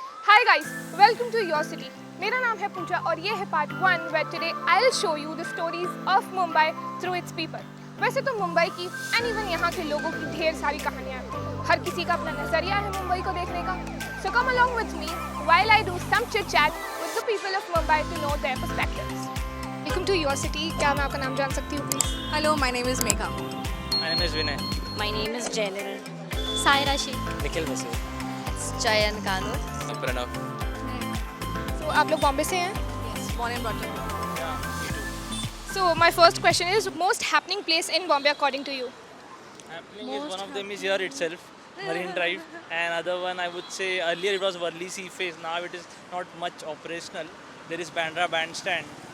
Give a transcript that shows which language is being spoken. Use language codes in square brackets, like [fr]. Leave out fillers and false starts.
[en] Hi guys, welcome to Your City. [hi] मेरा नाम है पूजा और ये है part 1 [en] where today I'll show you the stories of Mumbai through its people. [hi] वैसे तो मुंबई की एंड इवन यहाँ के लोगों की ढेर सारी कहानियाँ हैं. हर किसी का अपना नजरिया है मुंबई को देखने का. [en] So come along with me while I do some chit chat with the people of Mumbai to know their perspectives. Welcome to Your City. [hi] क्या मैं आपका नाम जान सकती हूँ please? [en] Hello, my name is Megha. My name is Vinay. My name is Jenil. Saira Shaikh. Nikhil Basu. Chayan Kanu. Pranav. [hi] So आप लोग बॉम्बे से हैं? [en] Yes, born and brought up. So my first question is most happening place in Bombay according to you? Happening is one of them is here itself, Marine Drive, and other one I would say earlier it was Worli Sea Face. Now it is not much operational. There is Bandra Bandstand.